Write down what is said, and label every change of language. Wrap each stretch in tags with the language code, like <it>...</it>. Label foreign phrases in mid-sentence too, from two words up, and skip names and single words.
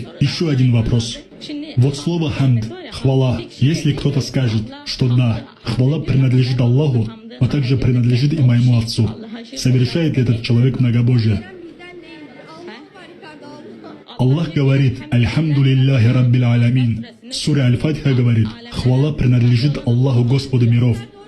<ru>Еще один вопрос. Вот слово «хамд» – «хвала». Если кто-то скажет, что да, хвала принадлежит Аллаху, но также принадлежит и моему отцу, совершает ли этот человек многобожие? Аллах говорит</ru> <ar>«الحمد لله رب العالمين».</ar> <ru>Сура Аль-Фатиха говорит «Хвала принадлежит Аллаху Господу миров».</ru>